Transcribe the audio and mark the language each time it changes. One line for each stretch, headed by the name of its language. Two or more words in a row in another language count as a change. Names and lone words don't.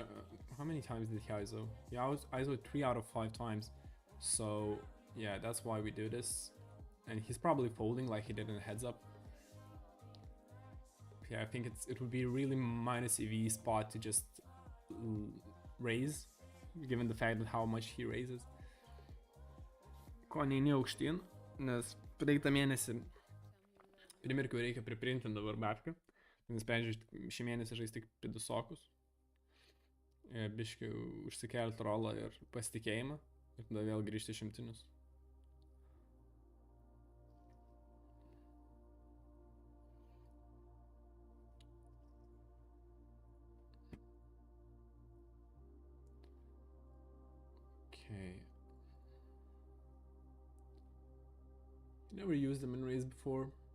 English: How many times did he ISO? Yeah, I was ISO 3 out of 5 times. So yeah, that's why we do this. And he's probably folding like he did in heads up. Yeah, I think it would be a really minus EV spot to just raise, given the fact that how much he raises.
Lithuanian: Ko neini aukštyn, nes praeitą mėnesį primirkiau reikia priprintinti dabar babkę. Nusprendžiau šį mėnesį žaisti tik pidusokus. Biškiu užsikelti rolą ir pasitikėjimą. Ir tada vėl grįžti šimtinius.
English: Okay. Never used them in raise before.